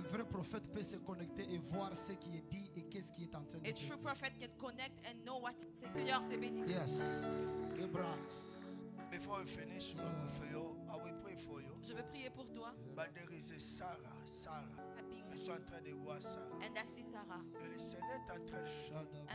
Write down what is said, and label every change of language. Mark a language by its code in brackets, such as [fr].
[fr] vrai prophète peut se connecter et voir ce qui est dit et qu'est-ce qui est en train de [en] a [fr] dire. [en] true prophet can connect and know what it's saying. [fr] Seigneur te bénisse. [en] Yes. Embrace. Before we finish, I will pray for you. [fr] Je veux prier pour toi. [en] But there is a Sarah. Happy. [fr] Je suis en train de voir Sarah. [en] And I see Sarah. [fr] Et le Seigneur est en train de...